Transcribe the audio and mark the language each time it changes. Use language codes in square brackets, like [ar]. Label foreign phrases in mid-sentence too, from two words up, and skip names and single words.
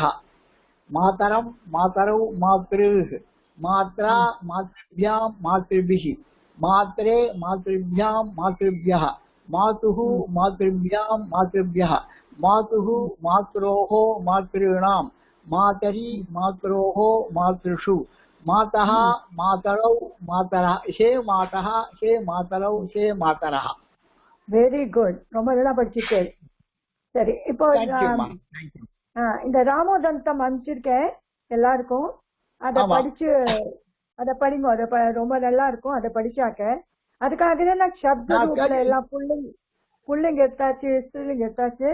[sa] मातरं मातरौ मातृः मात्रा मातृभ्यां मातृभिः मात्रे मातृभ्यां मातृभ्यः मातुः मातृभ्यां मातृभ्यः मातुः मात्रोः मातॄणां मातरि मात्रोः मातृषु मातः मातरौ मातरः हे मातः हे मातरौ हे मातरः [en] very good, [ta] ரொம்ப நல்லா படிச்சிருக்கேன். சரி, இப்போ இந்த ராமோதந்தம் அனுப்பிச்சிருக்கேன் எல்லாருக்கும். அத படிச்சு அத படிங்க, அத ரொம்ப நல்லா இருக்கும். அத படிச்சாக்க அதுக்காக நான் சப்த ரூபத்துல எல்லாம் புள்ளிங்க எடுத்தாச்சு, ஸ்திரீலிங்க எடுத்தாச்சு.